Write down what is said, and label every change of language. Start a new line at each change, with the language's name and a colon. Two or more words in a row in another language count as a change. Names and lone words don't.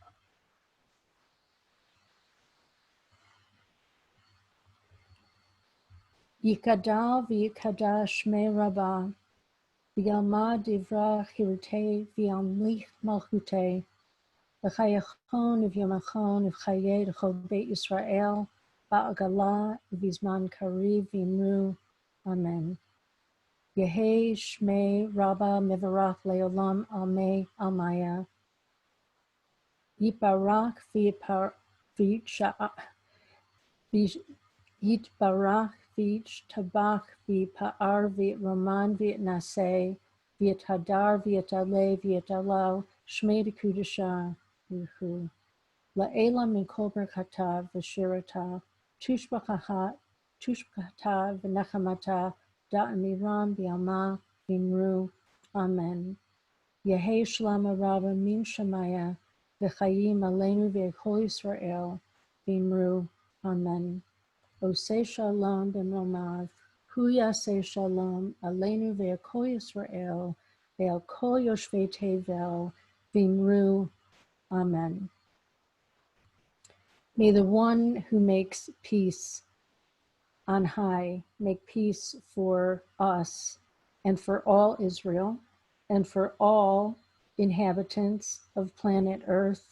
Aramaic: יתגדל ויתקדש שמיה רבא, בעלמא די ברא כרעותיה וימליך מלכותיה, בחייכון וביומיכון ובחיי דכל בית ישראל, בעגלא ובזמן קריב ואמרו. Amen. יהא שמיה רבא מברך לעלם עלמי עלמיא. יתברך יתברך וישתבח ויתפאר ויתרומם ויתנשא ויתהדר ויתעלה ויתהלל שמיה דקודשא הוא. לעלא מן כל ברכתא ושירתא תושבחתא ונחמתא דאמירן בעלמא ואמרו. Amen. יהא שלמא רבא מן שמיא וחיים עלינו ועל כל ישראל ואמרו. Amen.
Hebrew: עושה שלום במרומיו, הוא יעשה שלום עלינו ועל כל ישראל ועל כל יושבי תבל ואמרו. Amen.
English: May the one who makes peace on high make peace for us and for all Israel and for all inhabitants of planet Earth.